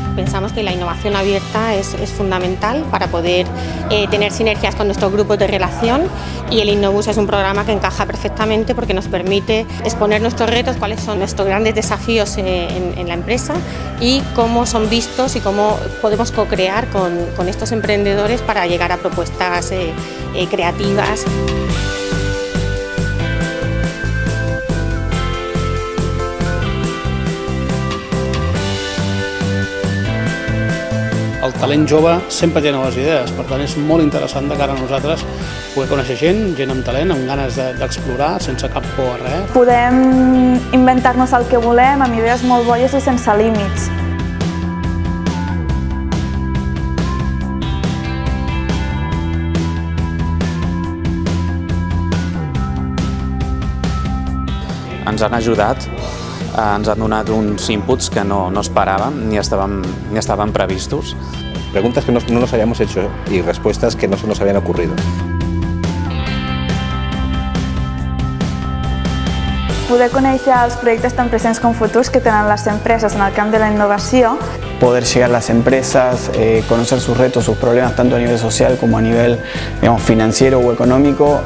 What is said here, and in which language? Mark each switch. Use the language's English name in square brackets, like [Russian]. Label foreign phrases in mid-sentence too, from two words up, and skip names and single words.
[Spanish] pensamos que la innovación abierta es fundamental para poder tener sinergias con nuestros grupos de relación, y el Innobus es un programa que encaja perfectamente porque nos permite exponer nuestros retos, cuáles son nuestros grandes desafíos en la empresa y cómo son vistos y cómo podemos co-crear con estos emprendedores para llegar a propuestas creativas. [Catalan] El talent jove sempre té noves idees, per tant és molt interessant de cara a nosaltres poder conèixer gent amb talent, amb ganes d'explorar, sense cap por a res. Podem inventar-nos el que volem amb idees molt boies i sense límits. Ens han ajudat, ens han donat uns inputs que no esperàvem ni estaven previstos. [Spanish] Preguntas que no nos habíamos hecho y respuestas que no se nos habían ocurrido. [Catalan] Poder conèixer els projectes tan presents com futurs que tenen [Spanish] las empresas [Catalan] en el camp de la innovació. [Spanish] Poder llegar a las empresas, conocer sus retos, sus problemas, tanto a nivel social como a nivel, digamos, financiero o económico.